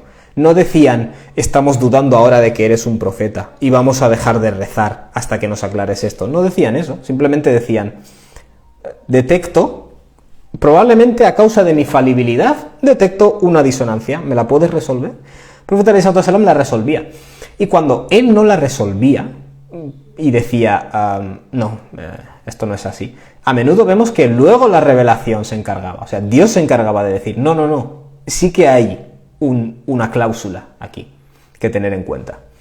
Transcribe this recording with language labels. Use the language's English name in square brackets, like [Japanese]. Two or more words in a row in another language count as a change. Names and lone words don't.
[Spanish] No decían: estamos dudando ahora de que eres un profeta y vamos a dejar de rezar hasta que nos aclares esto. No decían eso, simplemente decían: detecto, probablemente a causa de mi falibilidad, detecto una disonancia. ¿Me la puedes resolver? El profeta [Arabic] عليه الصلاة والسلام [Spanish] la resolvía. Y cuando él no la resolvía y decía, no, esto no es así, a menudo vemos que luego la revelación se encargaba. O sea, Dios se encargaba de decir, no, sí que hay una cláusula aquí que tener en cuenta.